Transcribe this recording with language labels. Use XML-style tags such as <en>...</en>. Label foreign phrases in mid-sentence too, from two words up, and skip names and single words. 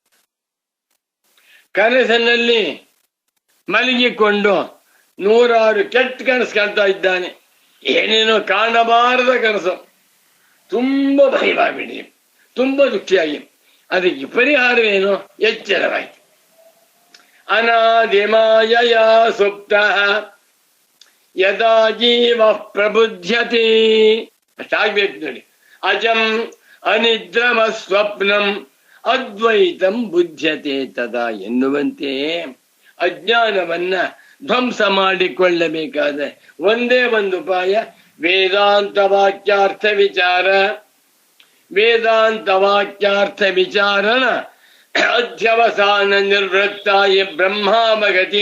<kn>ಕನಸಿನಲ್ಲಿ ಮಲಗಿಕೊಂಡು 100 ಕೆಟ್ಟ ಕನಸು ಕಾಣ್ತಾ ಇದ್ದಾನೆ, ಏನೇನೋ ಕಾಣಬಾರದ ಕನಸು, ತುಂಬಾ ಭಯವಾಗ್ಬಿಡಿ, ತುಂಬಾ ದುಃಖಿಯಾಗಿ. ಅದಕ್ಕೆ ಪರಿಹಾರವೇನು? ಎಚ್ಚರವಾಯಿತು.</kn> <sa>ಅನಾದಿಮಾಯ ಸುಪ್ತ ಯದಾ ಜೀವ ಪ್ರಬುದ್ಧತೆ,</sa> <kn>ಅಷ್ಟಾಗ್ಬೇಕು ನೋಡಿ.</kn> <sa>ಅಜಂ ಅನಿದ್ರಮ ಸ್ವಪ್ನಂ ಅದ್ವೈತಂ ಬುದ್ಧತೆ ತದಾ</sa> <kn>ಎನ್ನುವಂತೆ ಅಜ್ಞಾನವನ್ನ ಧ್ವಂಸ ಮಾಡಿಕೊಳ್ಳಬೇಕಾದ ಒಂದೇ ಒಂದು ಉಪಾಯ ವೇದಾಂತ ವಾಕ್ಯಾರ್ಥ ವಿಚಾರ.</kn> <sa>ವೇದಾಂತ ವಾಕ್ಯಾರ್ಥ ವಿಚಾರನ ಅಧ್ಯವಸಾನ ನಿರ್ವೃತ್ತಾಯ ಬ್ರಹ್ಮಾವಗತಿ.</sa>